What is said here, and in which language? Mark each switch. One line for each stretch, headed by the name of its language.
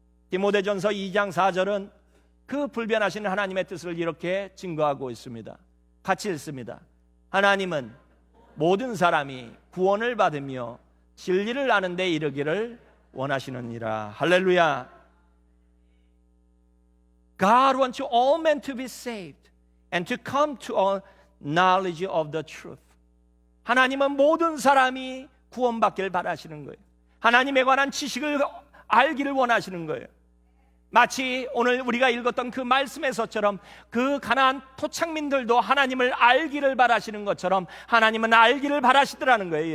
Korean: 디모데전서 2장 4절은 그 불변하신 하나님의 뜻을 이렇게 증거하고 있습니다. 같이 읽습니다. 하나님은 모든 사람이 구원을 받으며 진리를 아는 데 이르기를 원하시느니라. 할렐루야.
English: God wants all men to be saved and to come to a knowledge of the truth.
Korean: 하나님은 모든 사람이 구원받기를 바라시는 거예요. 하나님에 관한 지식을 알기를 원하시는 거예요. 마치 오늘 우리가 읽었던 그 말씀에서처럼 그 가나안 토착민들도 하나님을 알기를 바라시는 것처럼 하나님은 알기를 바라시더라는 거예요.